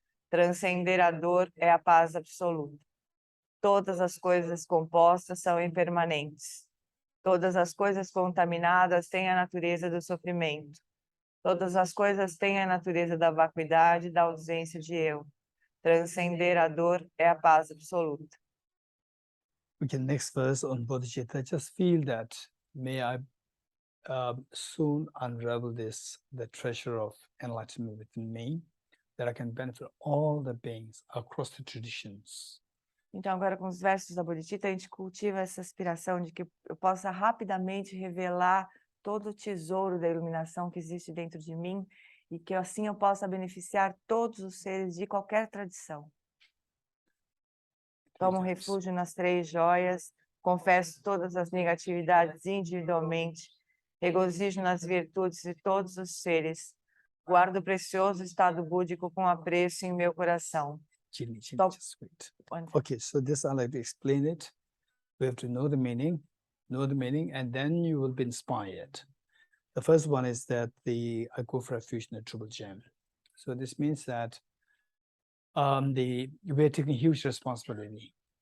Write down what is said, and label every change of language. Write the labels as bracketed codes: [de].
[pt] Transcender a dor é a paz absoluta. Todas as coisas compostas são impermanentes. Todas as coisas contaminadas têm a natureza do sofrimento. Todas as coisas têm a natureza da vacuidade e da ausência de eu. Transcender a dor é a paz absoluta. [en] Okay, next verse on Bodhicitta. Just feel that may I soon unravel the treasure of enlightenment within me, that I can benefit all the beings across the traditions. [pt] Então, agora com os versos da Bodhicitta, a gente cultiva essa aspiração de que eu possa rapidamente revelar todo o tesouro da iluminação que existe dentro de mim e que assim eu possa beneficiar todos os seres de qualquer tradição. Tomo refúgio nas 3 joias, confesso todas as negatividades individualmente, regozijo nas virtudes de todos os seres, guardo o precioso estado búdico com apreço em meu coração. [en] Jeanne, Stop. just wait. Okay, so this I'd like to explain it. We have to know the meaning, and then you will be inspired. The first one is that I go for refuge in the Triple Gem. So this means that we're taking huge responsibility.